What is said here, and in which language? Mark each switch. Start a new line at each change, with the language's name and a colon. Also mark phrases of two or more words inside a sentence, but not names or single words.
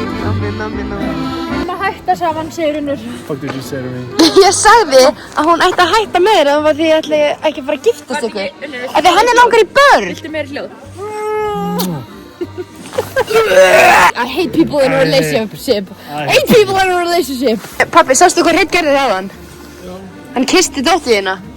Icelandic: Má hætta saman, segir Unnur.
English: Fuck did you say to me?
Icelandic: Ég sagði að hún ætti að hætta með þér af því ég ætla ekki að fara að giftast ykkur. Af því henni langar í börn. Viltu meira hljóð?
English: I hate people in a relationship. Hate people in a relationship.
Icelandic: Pabbi, sástu hvað Hreinn gerði þaðan? Hann kyssti dóttur þína.